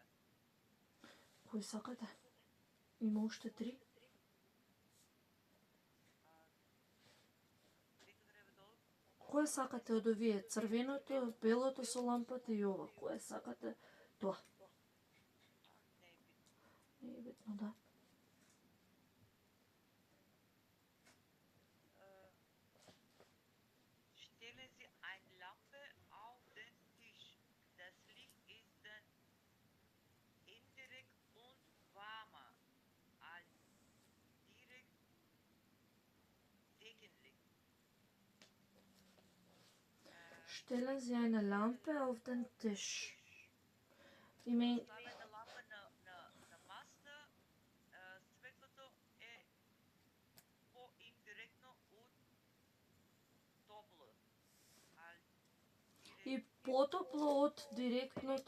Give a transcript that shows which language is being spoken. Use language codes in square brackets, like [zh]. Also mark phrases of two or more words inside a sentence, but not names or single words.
[mk] Кој сакате? Има уште 3. Трето треба долу. Кој сакате од овие? Црвеното, белото со лампата и ова. Кој сакате? Тоа. Не е битно. Не е битно, да. [de] Stellen Sie eine Lampe auf den Tisch. Das Licht ist dann indirekt und warmer als direkt Deckenlicht. Stellen Sie eine Lampe auf den Tisch. [mk] Ставете лампа на масата, светлото е по-индиректно од топло. И потопло од директното,